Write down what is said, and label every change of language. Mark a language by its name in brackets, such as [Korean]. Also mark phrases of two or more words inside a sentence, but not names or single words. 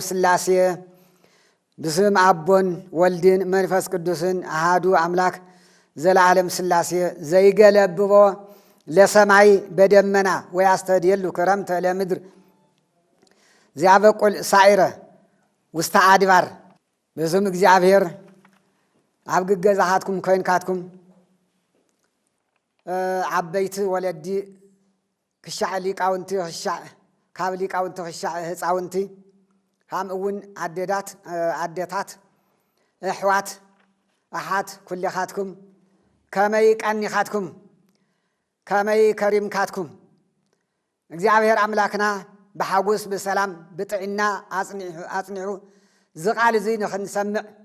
[Geez] ሥላሴ። በስመ አቦን ወልድን መንፈስ ቅዱስን አሐዱ አምላክ ዘለዓለም ሥላሴ። ዘይገለብቦ ለሰማይ በደመና ወያስተድየሉ ክረምተ ለምድር ዚያበቁል ሳዒረ ውስተ አድባር። [Tigrinya] በስም እግዚአብሔር ኣብ ግገዛሃትኩም ኮይንካትኩም ዓበይቲ ወለዲ ክሻዕ ሊቃውንቲ ክሻዕ ካብ ሊቃውንቲ ክሻዕ ህፃውንቲ ከምኡ እውን ኣዴታት ኣሕዋት ኣሓት ኩልኻትኩም ከመይ ቀኒኻትኩም ከመይ ከሪምካትኩም እግዚአብሔር ኣምላክና ብሓጎስ ብሰላም ብጥዕና ኣጽኒዑ ዝቃል እዚ ንኽንሰምዕ